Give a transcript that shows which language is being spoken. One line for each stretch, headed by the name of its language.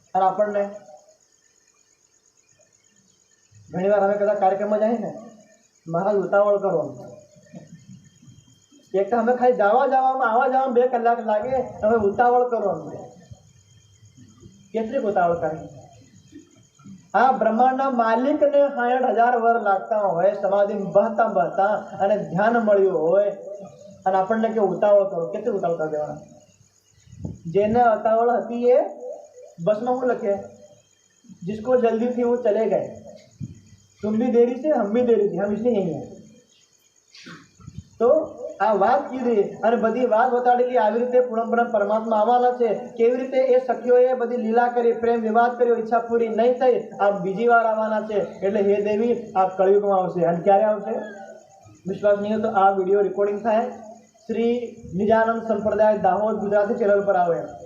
Gujarati: અને આપણને ઘણી વાર અમે કદાચ કાર્યક્રમમાં જાય ને મહારાજ ઉતાવળ કરો, એક તો અમે ખાલી જવામાં આવવા જવામાં 2 કલાક લાગે, હવે ઉતાવળ કરો. કેટલીક ઉતાવળ કરી? આ બ્રહ્માંડના માલિકને 60,000 વર્ષ લાગતા હોય સમાધિ બહતા અને ધ્યાન મળ્યું હોય, અને આપણને કે ઉતાવળ કરો. કેટલી ઉતાવળ કરી દેવાના? જેને ઉતાવળ હતી એ બસમાં હું લખે
Hindi: जिसको जल्दी थी वो चले गए, तुम भी देरी से हम भी देरी थी, हम इसलिए यहीं हैं.
Gujarati: તો આ વાત કીધી અને બધી વાત બતાડી કે આવી રીતે પૂર્ણ પરમાત્મા આવવાના છે, કેવી રીતે એ સખીઓએ બધી લીલા કરી, પ્રેમ વિવાદ કર્યો, ઈચ્છા પૂરી નહીં થઈ, આ બીજી વાર આવવાના છે. એટલે હે દેવી આ કળયુગમાં આવશે. અને ક્યારે આવશે? વિશ્વાસ નહીં હોય તો આ વિડીયો રેકોર્ડિંગ થાય, શ્રી નિજાનંદ સંપ્રદાય દાહોદ ગુજરાતી ચેનલ પર આવે.